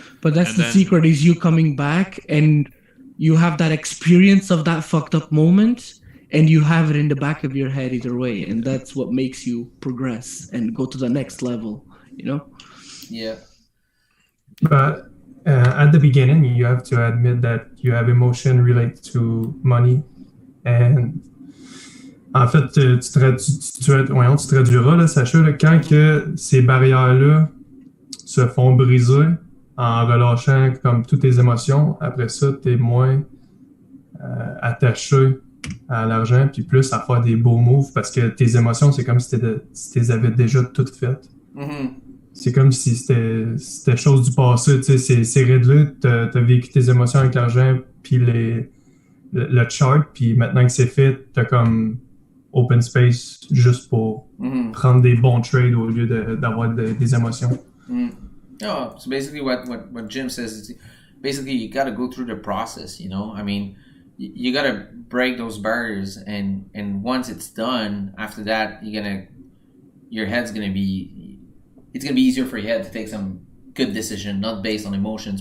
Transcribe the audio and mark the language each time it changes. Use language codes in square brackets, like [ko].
[en] But that's the secret, is you coming back and you have that experience of that fucked up moment and you have it in the back of your head either way. And that's what makes you progress and go to the next level, Yeah. But at the beginning, you have to admit that you have emotion related to money. [fr] And en fait, tu traduiras, là, Sacha, là, quand que ces barrières-là se font briser en relâchant comme toutes tes émotions, après ça, tu es moins attaché à l'argent, puis plus à faire des beaux moves, parce que tes émotions, c'est comme si tu les avais déjà toutes faites. Mm-hmm. C'est comme si c'était chose du passé, tu sais, ces raids-là, t'as vécu tes émotions avec l'argent, puis le chart, puis maintenant que c'est fait, t'as comme [en] open space [fr] juste pour prendre des bons trades au lieu d'avoir des émotions. [en] Oh, so basically what Jim says is basically you got to go through the process, I mean, you got to break those barriers, and once it's done, after that your head's going to be, it's going to be easier for your head to take some good decision, not based on emotions.